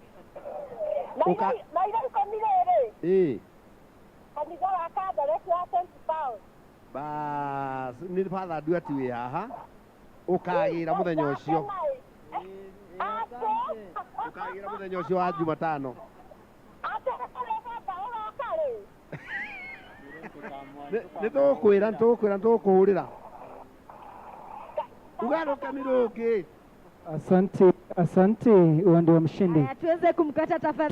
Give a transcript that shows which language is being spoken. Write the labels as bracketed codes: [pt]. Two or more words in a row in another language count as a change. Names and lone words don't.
[ki] Mairo 10 rĩrĩ. Kanitha wa Katholiki wa St. Paul. Bas, nĩ Father Nduati wĩ haha. Ũkagĩra mũthenya ũcio. Ũkagĩra mũthenya ũcio wa Jumatano. Nĩtũkũhũrĩra. Ugaruka Miruki. [sw] Asante, huyo ndio mshindi. Tuweze kumkata tafadhali.